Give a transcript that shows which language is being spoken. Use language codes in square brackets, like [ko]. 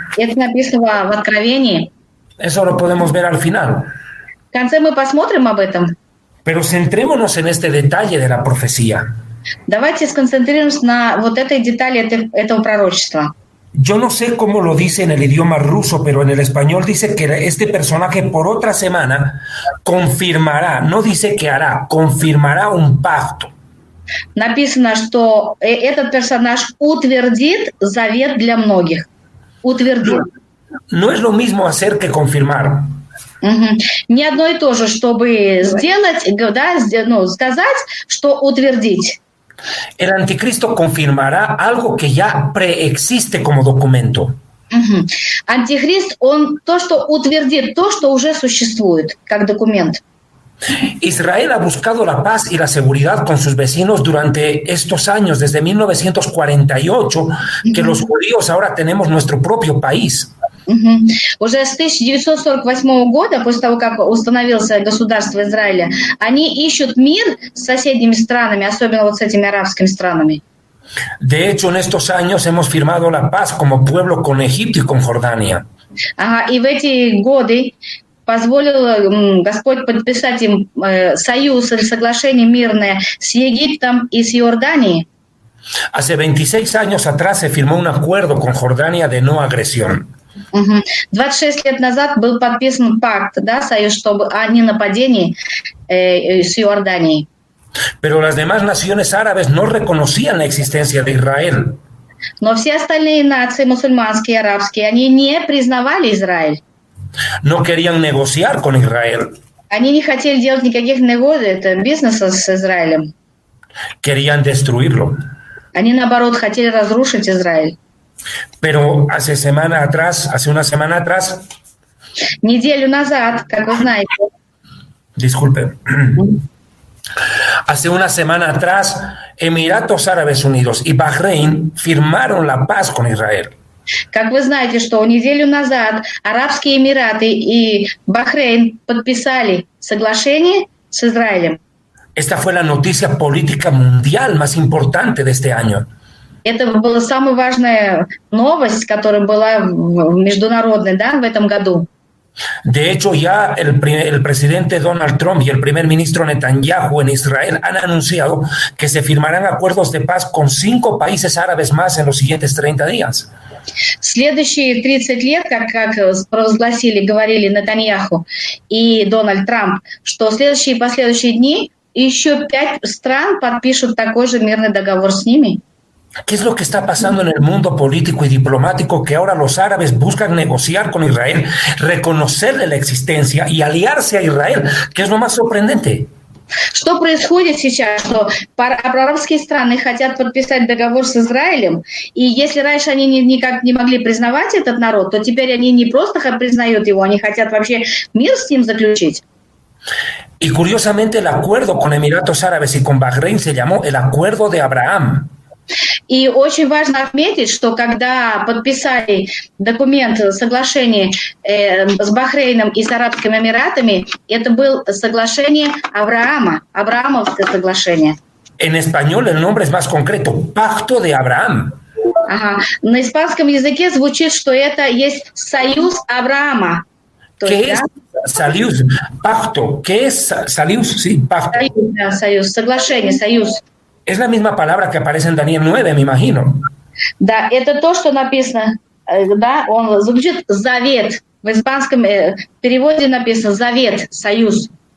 [ru] Это написано в Откровении. [es] Eso lo podemos ver al final. [ru] В конце мы посмотрим об этом. [es] Pero centrémonos en este detalle de la profecía. [ru] Давайте сконцентрируемся на вот этой детали этого пророчества. [es] Yo no sé cómo lo dice en el idioma ruso, pero en el español dice que este personaje por otra semana confirmará, no dice que hará, confirmará un pacto. [ru] Написано, что этот персонаж утвердит завет для многих. Утвердит. [es] No es lo mismo hacer que confirmar. [ru] Не одно и то же, чтобы сделать, да, сказать, что утвердить. [es] El anticristo confirmará algo que ya preexiste como documento. [ru] Антихрист, он то, что утвердит, то, что уже существует, как документ. [es] Israel ha buscado la paz y la seguridad con sus vecinos durante estos años, desde 1948, que los judíos ahora tenemos nuestro propio país. [ru] Уже с 1948 года, после того, как установилось государство Израиля, они ищут мир с соседними странами, особенно вот с этими арабскими странами. [es] De hecho, en estos años hemos firmado la paz como pueblo con Egipto y con Jordania. [ru] И в эти годы позволил Господь подписать им союз или соглашение мирное с Египтом и с Иорданией. [es] Hace 26 años atrás se firmó un acuerdo con Jordania de no agresión. [ru] 26 лет назад был подписан пакт, да, союз, чтобы о ненападении с Иорданией. [es] Pero las demás naciones árabes no reconocían la existencia de Israel. [ru] Но все остальные нации, мусульманские, арабские, они не признавали Израиль. [es] No querían negociar con Israel. [ru] Они не хотели делать никаких бизнеса с Израилем. [es] Querían destruirlo. [ru] Они, наоборот, хотели разрушить Израиль. [es] Pero hace una semana atrás. [ru] Неделю назад, как вы знаете. [es] Disculpe. Hace una semana atrás, Emiratos Árabes Unidos y Bahrein firmaron la paz con Israel. [ru] Как вы знаете, что неделю назад Арабские Эмираты и Бахрейн подписали соглашение с Израилем. [es] Esta fue la noticia política mundial más importante de este año. [ru] Это была самая важная новость, которая была международной, да, в этом году. [es] De hecho, ya el presidente Donald Trump y el primer ministro Netanyahu en Israel han anunciado que se firmarán acuerdos de paz con 5 países árabes más en los siguientes 30 días. [ru] Следующие 30 лет, как провозгласили, говорили Нетаньяху и Дональд Трамп, что следующие и последующие дни еще 5 стран подпишут такой же мирный договор с ними. [es] ¿Qué es lo que está pasando en el mundo político y diplomático que ahora los árabes buscan negociar con Israel, reconocerle la existencia y aliarse a Israel? ¿Qué es lo más sorprendente? [ru] Что происходит сейчас? Что арабские страны хотят подписать договор с Израилем, и если раньше они никак не могли признавать этот народ, то теперь они не просто признают его, они хотят вообще мир с ним заключить. [es] Y curiosamente el acuerdo con Emiratos Árabes y con Bahrein se llamó el Acuerdo de Abraham. [ru] И очень важно отметить, что когда подписали документ, соглашение с Бахрейном и с Арабскими Эмиратами, это было соглашение Авраама, Авраамовское соглашение. [es] En español el nombre es más concreto, Pacto de Abraham. [ru] Ага. На испанском языке звучит, что это есть союз Авраама. [es] ¿Qué es союз? Pacto. ¿Qué es союз? Sí, pacto. [ru] Союз, да, союз, соглашение, союз. [es] Es la misma palabra que aparece en Daniel 9, me imagino. [ru] Да, это то, что написано, да, он звучит завет. В испанском переводе написано завет, союз.